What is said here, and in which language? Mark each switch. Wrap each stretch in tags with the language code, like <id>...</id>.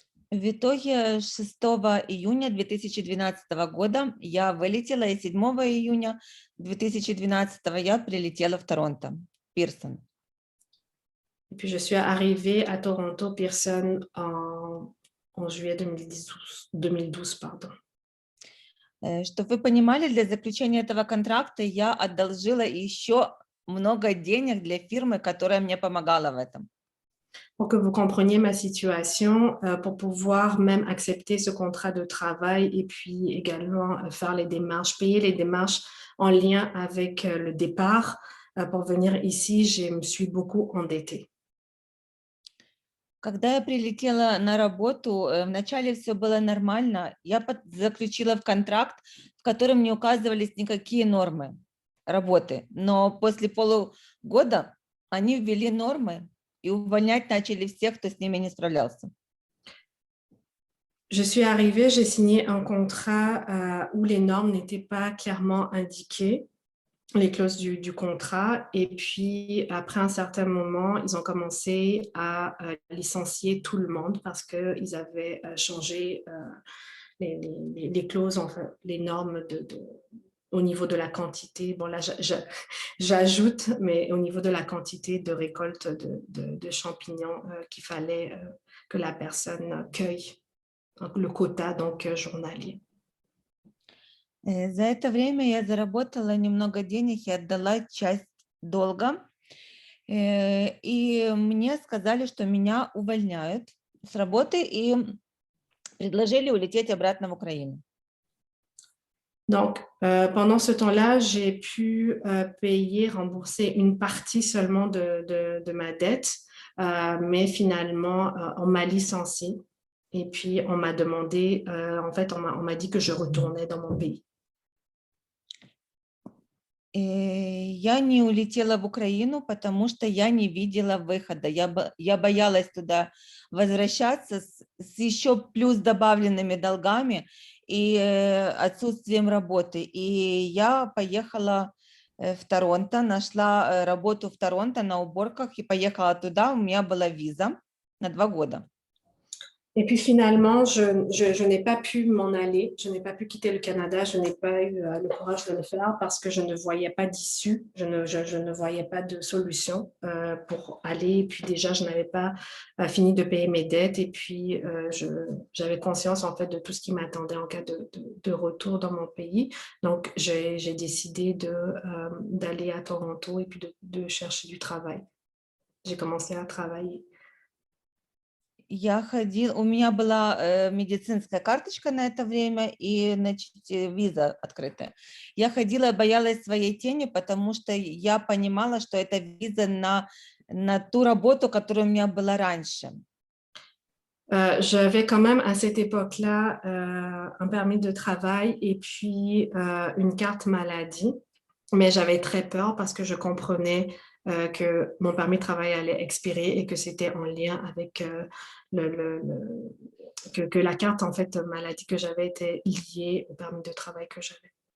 <ru>В итоге 6 июня 2012 года я вылетела, и 7 июня 2012 я прилетела в Торонто, Пирсон.</ru> <fr>Et puis je suis arrivée à Toronto, Pearson, en juillet 2012, pardon.</fr> <ru>Чтобы вы понимали, для заключения этого контракта я одолжила еще много денег для фирмы, которая мне помогала в этом.</ru> <fr>Pour que vous compreniez ma situation, pour pouvoir même accepter ce contrat de travail et puis également faire les démarches, payer les démarches en lien avec le départ, pour venir ici, je me suis beaucoup endettée.</fr> <ru>Когда я прилетела на работу, вначале все было нормально. Я заключила в контракт, в котором не указывались никакие нормы работы. Но после полугода они ввели нормы и увольнять начали всех, кто с ними не справлялся.</ru> <fr>Je suis arrivée, j'ai signé un contrat où les normes n'étaient pas clairement indiquées, les clauses du contrat. Et puis, après un certain moment, ils ont commencé à licencier tout le monde parce qu'ils avaient changé les clauses, enfin, les normes au niveau de la quantité. Bon, là, j'ajoute, mais au niveau de la quantité de récolte de champignons qu'il fallait que la personne cueille, donc le quota donc journalier.</fr> <ru>За это время я заработала немного денег и отдала часть долга. И мне сказали, что меня увольняют с работы и предложили улететь обратно в Украину.</ru> <fr>Donc, pendant ce temps-là, j'ai pu rembourser une partie seulement de ma dette, mais finalement, on m'a licenciée. Et puis, on m'a demandé, en fait, on m'a dit que je retournais dans mon pays.</fr> <ru>Я не улетела в Украину, потому что я не видела выхода. Я боялась туда возвращаться с еще плюс добавленными долгами и отсутствием работы. И я поехала в Торонто, нашла работу в Торонто на уборках и поехала туда. У меня была виза на 2 года.</ru> <fr>Et puis finalement, je n'ai pas pu m'en aller, je n'ai pas pu quitter le Canada, je n'ai pas eu le courage de le faire parce que je ne voyais pas d'issue, je ne voyais pas de solution pour aller. Et puis déjà, je n'avais pas fini de payer mes dettes et puis j'avais conscience en fait de tout ce qui m'attendait en cas de retour dans mon pays. Donc, j'ai décidé d'aller à Toronto et puis de chercher du travail. J'ai commencé à travailler.</fr> <ru>У меня была медицинская карточка на это время и, значит, виза открытая. Я ходила, боялась своей тени, потому что я понимала, что это виза на ту работу, которая у меня была раньше.</ru> <fr>J'avais quand même à cette époque-là un permis de travail et puis une carte maladie, mais j'avais très peur parce que je comprenais que mon permis de travail allait expirer et que c'était en lien avec que la carte en fait maladie que j'avais était liée au permis de travail que j'avais.</fr>